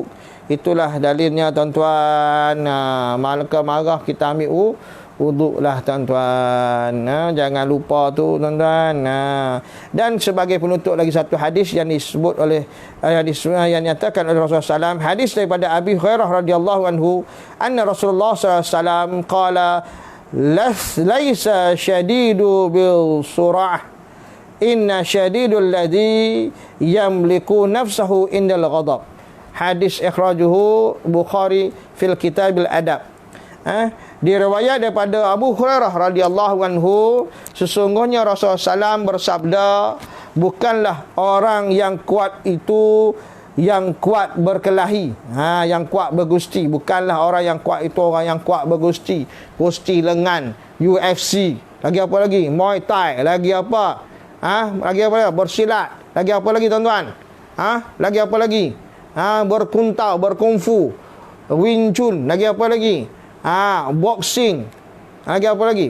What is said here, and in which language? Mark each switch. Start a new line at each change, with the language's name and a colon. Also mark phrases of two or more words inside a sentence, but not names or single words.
Malay: Itulah dalilnya tuan-tuan. Maka marah kita ambil wuduk lah tuan-tuan. Jangan lupa tu tuan-tuan. Dan sebagai penutup lagi satu hadis yang disebut oleh yang nyatakan oleh Rasulullah SAW. Hadis daripada
Arabic: أبي هريرة رضي الله عنه، أن رسول الله صلى الله عليه وسلم قال ليس الشديد بالصرعة، إنما الشديد الذي يملك نفسه عند الغضب. حديث أخرجه البخاري في كتاب الأدب.
Malay: Diriwayat daripada Abu Hurairah
Arabic: رضي الله عنه,
Malay: sesungguhnya Rasulullah SAW bersabda, bukanlah orang yang kuat itu yang kuat berkelahi, yang kuat bergusti. Bukanlah orang yang kuat itu orang yang kuat bergusti, gusti lengan, UFC, lagi apa lagi, Muay Thai, lagi apa? Lagi apa lagi? Bersilat. Lagi apa lagi tuan-tuan? Lagi apa lagi? Berkuntau, berkungfu, Wing Chun, lagi apa lagi? Boxing. Lagi apa lagi?